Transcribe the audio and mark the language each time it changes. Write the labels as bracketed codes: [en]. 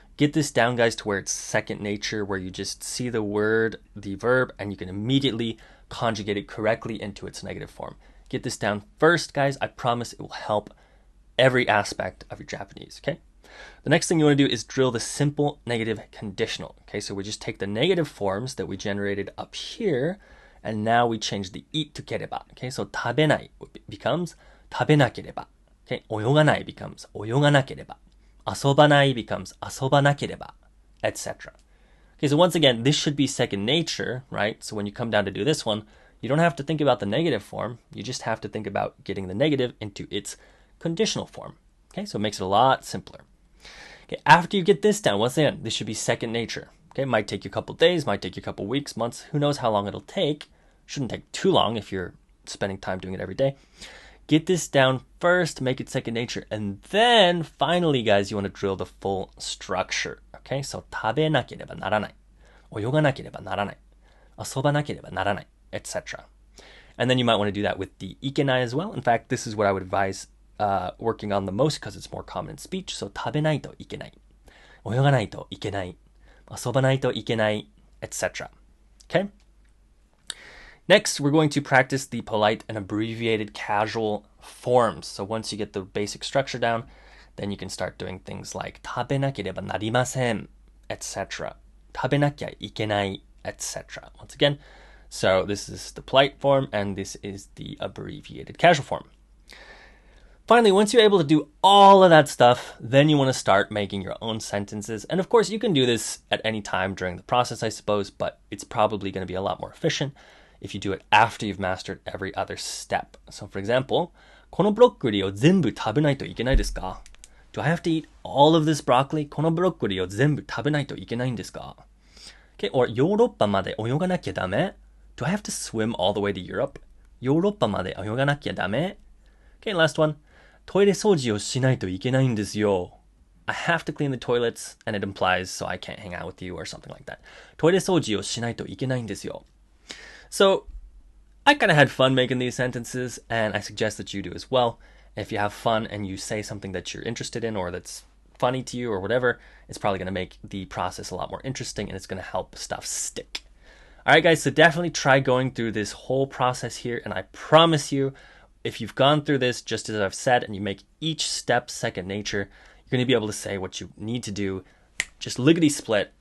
[en] Get this down, guys, to where it's second nature, where you just see the word, the verb, and you can immediately conjugate it correctly into its negative form. Get this down first, guys. I promise it will help every aspect of your Japanese, okay? The next thing you want to do is drill the simple negative conditional. Okay, so we just take the negative forms that we generated up here, and now we change the it to kereba. Okay, so 食べない becomes 食べなければ. Okay, 泳がない becomes 泳がなければ. 遊ばない becomes 遊ばなければ, etc. Okay, so once again, this should be second nature, right? So when you come down to do this one, you don't have to think about the negative form. You just have to think about getting the negative into its conditional form. Okay, so it makes it a lot simpler. Okay, after you get this down, once again, this should be second nature. Okay, it might take you a couple days, might take you a couple weeks, months. Who knows how long it'll take? Shouldn't take too long if you're spending time doing it every day. Get this down first, make it second nature, and then finally, guys, you want to drill the full structure. [ja] Okay, so 食べなければならない、泳がなければならない、遊ばなければならない, etc. [en] And then you might want to do that with the ikenai as well. In fact, this is what I would advise working on the most because it's more common in speech. [ja] So 食べないといけない、泳がないといけない、遊ばないといけない, etc. [en] Okay? Next, we're going to practice the polite and abbreviated casual forms. So once you get the basic structure down, then you can start doing things like 食べなければなりません, etc. [ja] 食べなきゃいけない, etc. [en] Once again, so this is the polite form and this is the abbreviated casual form. Finally, once you're able to do all of that stuff, then you want to start making your own sentences. And of course, you can do this at any time during the process, I suppose, but it's probably going to be a lot more efficient if you do it after you've mastered every other step. [ja] So for example, このブロッコリーを全部食べないといけないですか? [en] Do I have to eat all of this broccoli? [ja] このブロッコリーを全部食べないといけないんですか?Okay, or ヨーロッパまで泳がなきゃダメ? [en] Do I have to swim all the way to Europe? [ja] ヨーロッパまで泳がなきゃダメ? [en] Okay, last one. [ja] トイレ掃除をしないといけないんですよ. [en] I have to clean the toilets, and it implies so I can't hang out with you or something like that. [ja] トイレ掃除をしないといけないんですよ. [en] So, I kind of had fun making these sentences, and I suggest that you do as well. If you have fun and you say something that you're interested in or that's funny to you or whatever, it's probably going to make the process a lot more interesting and it's going to help stuff stick. All right, guys, so definitely try going through this whole process here, and I promise you, if you've gone through this just as I've said and you make each step second nature, you're going to be able to say what you need to do just lickety split.